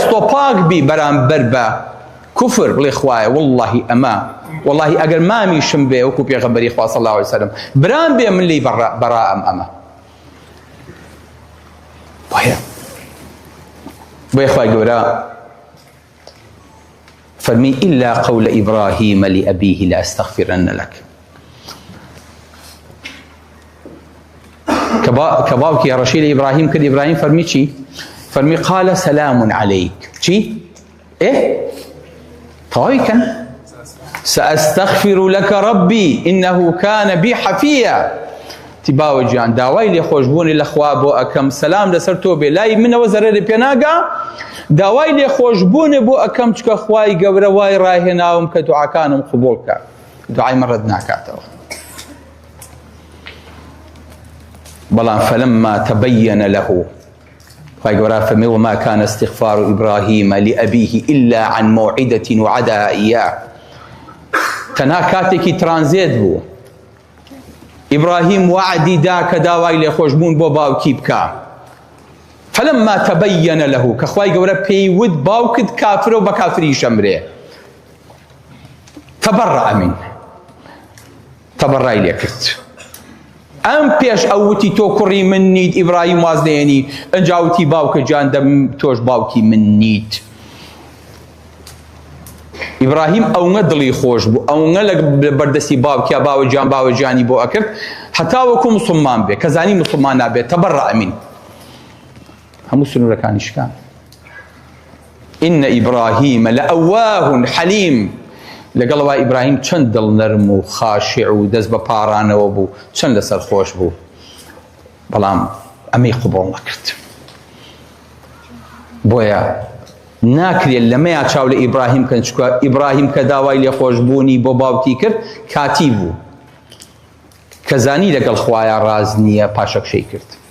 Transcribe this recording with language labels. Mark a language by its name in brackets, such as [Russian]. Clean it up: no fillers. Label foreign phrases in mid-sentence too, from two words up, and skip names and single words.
[Central Kurdish] ئەبێ ئەستۆپاک بی بەرامبەر بە كفر بڵێ خوایە والله ئەمە والله ئەگەر مامیشم بێ وەکو پێغەمبەری خوا [Arabic] صلی الله عليه وسلم [Central Kurdish] برام بێ من لی بەڕائەم ئەمە بۆیە خوای گەورە فەرمی [Arabic] إلا قول إبراهيم لأبيه لأستغفرن لك [Central Kurdish] کە باوکی ڕەشی لە ئیبراهیم کرد ئیبراهیم فەرمی چی؟ فەرمی [Arabic] قال سلام عليك [Central Kurdish] چی؟ تەواوی کەن [Arabic] سأستغفر لك ربي إنه كان بي حفيا [Central Kurdish] تی باوە گیان داوای لێخۆشبوونی لە خوا بۆ ئەکەم سەلام لەسەر تۆ بێ لای منەوە زەرەری پێ ناگا داوای لێخۆشبوونی بۆ ئەکەم چکە خوای گەورە وای ڕاهێناوم کە دوعاکانم قبوڵ بکات دوعای من ڕەت ناکاتەوە بەڵام [Arabic] فلما تبين له [Central Kurdish] خوای گەورە فەرمی [Arabic] وما كان استغفار إبراهيم لأبيه إلا عن موعدة وعدها إياه [Central Kurdish] تەنها کاتێکی ترانزێت بوو إبراهيم وعدي دا كداوای لێخۆشبوون بۆ باوکی بکە [Arabic] فلما تبين له [Central Kurdish] كخواي گەورە پێیوت باوکت کافرە و بە کافری شەمرێ [Arabic] تبرأ منه [Central Kurdish] تبرأی لێ کرد ئەم پێش ئەوتی تۆ کوڕی من نیت ئیبراهیم واز لێنی ئەنجاوتی باوکە گیان دەم تۆش باوکی من نیت ئیبراهیم ئەوەنە دڵی خۆش بوو ئەوەنە لە بەردەستی باوکیا باوە گیان باوە گیانی بۆ ئەکرد هەتا وەکو موسڵمان بێ کە زانی موسڵمان نابێت تەبەڕە ئەمین هەموو سنوورەکانی شکان [Arabic] إن إبراهيم لأواه حليم [Central Kurdish] لەگەڵەوە ئیبراهیم چەند دڵ نەرم و خاشع و دەست بە پارانەوە بوو چەند لەسەر خۆش بوو بەڵام ئەمەی قبوڵ نەکرد بۆیە ناکرێت لەمەیە چاو لە ئیبراهیم کەن چکە ئیبراهیم کە داوای لێخۆشبوونی بۆ باوکی کرد کاتی بوو کە زانی لەگەڵ خوایە ڕاز نییە پاشەکشەی کرد